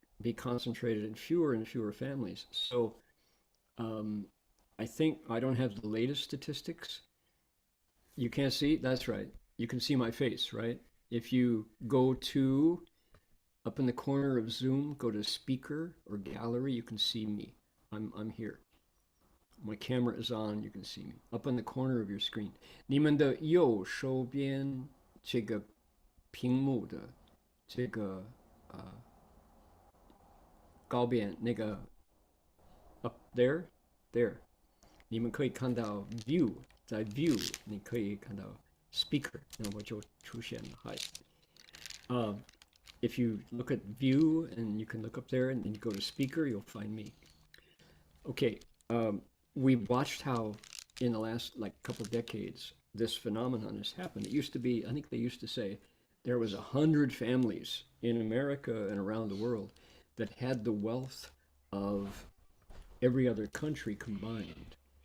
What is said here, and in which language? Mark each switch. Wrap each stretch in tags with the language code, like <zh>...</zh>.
<en>be concentrated in fewer and fewer families. So I think I don't have the latest statistics. You can't see? That's right. You can see my face, right? If you go to, up in the corner of Zoom, go to speaker or gallery, you can see me. I'm here. My camera is on, you can see me. Up in the corner of your screen.</en> <zh>你们的右手边这个屏幕的这个高边那个</zh> <en>up there，</en> <zh>你们可以看到 view， 在 view 你可以看到 speaker， 那么就出现了。</zh> <en>Hi. If you look at view and you can look up there and then you go to speaker, you'll find me. Okay, we watched how in the last couple decades this phenomenon has happened. It used to be, I think they used to say, there was 100 families in America and around the world that had the wealth of every other country combined.</en>